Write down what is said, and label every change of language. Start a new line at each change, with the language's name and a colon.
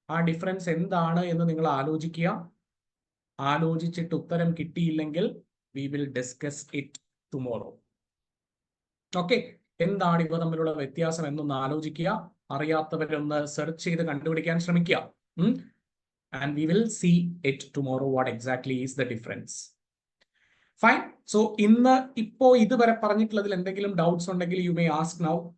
Malayalam: ആ ഡിഫറൻസ് എന്താണ് എന്ന് നിങ്ങൾ ആലോചിക്കുക. ആലോചിച്ചിട്ട് ഉത്തരം കിട്ടിയില്ലെങ്കിൽ
English: We will discuss it tomorrow.
Malayalam: Okay, എന്താണ് ഇവ തമ്മിലുള്ള വ്യത്യാസം എന്നൊന്ന് ആലോചിക്കുക. അറിയാത്തവരൊന്ന് സെർച്ച് ചെയ്ത് കണ്ടുപിടിക്കാൻ ശ്രമിക്കുക.
English: And we will see it tomorrow what exactly is the difference.
Malayalam: Fine. So ഇന്ന് ഇപ്പോ ഇതുവരെ പറഞ്ഞിട്ടുള്ളതിൽ എന്തെങ്കിലും ഡൗട്ട്സ് ഉണ്ടെങ്കിൽ
English: You may ask now.